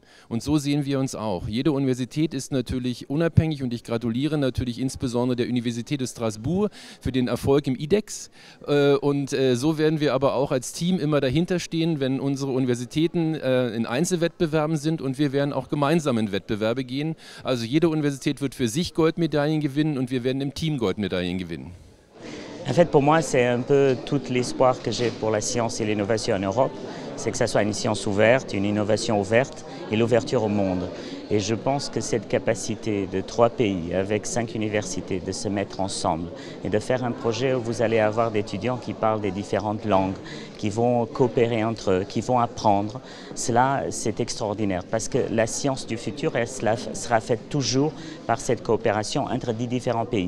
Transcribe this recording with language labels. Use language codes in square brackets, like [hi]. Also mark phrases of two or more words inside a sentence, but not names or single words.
[de] Und so sehen wir uns auch. Jede Universität ist natürlich unabhängig und ich gratuliere natürlich insbesondere der Universität de Strasbourg für den Erfolg im IDEX. Und so werden wir aber auch als Team immer dahinter stehen, wenn unsere Universitäten in Einzelwettbewerben sind und wir werden auch gemeinsam in Wettbewerbe gehen. Also jede Universität wird für sich Goldmedaillen gewinnen und wir werden im Team Goldmedaillen gewinnen. [fr] En fait, pour moi, c'est un peu tout l'espoir que j'ai pour la science et l'innovation en Europe, c'est que ça soit une science ouverte, une innovation ouverte et l'ouverture au monde. Et je pense que cette capacité de 3 pays, avec 5 universités, de se mettre ensemble et de faire un projet où vous allez avoir des étudiants qui parlent des différentes langues, qui vont coopérer entre eux, qui vont apprendre, cela c'est extraordinaire parce que la science du futur elle sera faite toujours par cette coopération entre 10 différents pays.